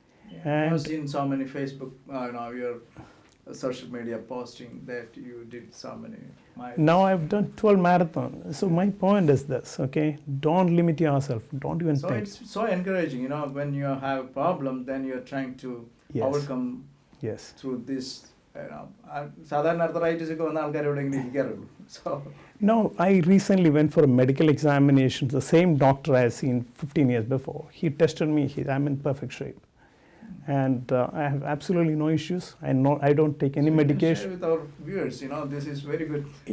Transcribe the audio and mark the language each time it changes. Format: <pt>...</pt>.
<en>Yeah, I've seen so many Facebook, your social media posting that you did so many miles. Now I've done 12 marathons. So my point is this, okay? Don't limit yourself. Don't even so think. It's so encouraging, when you have a problem, then you're trying to Yes. overcome Yes. through this.</en> <ml>സാധാരണ arthritis ഒക്കെ വന്ന ആൾക്കാർ എവിടെയെങ്കിലും ഇരിക്കാറുള്ളൂ.</ml> <en>So No, I recently went for a medical examination. The same doctor I had seen 15 years before. He tested me. I'm in perfect shape. And I have absolutely no issues. I don't take any medication. Share with our viewers, this is very good.</en>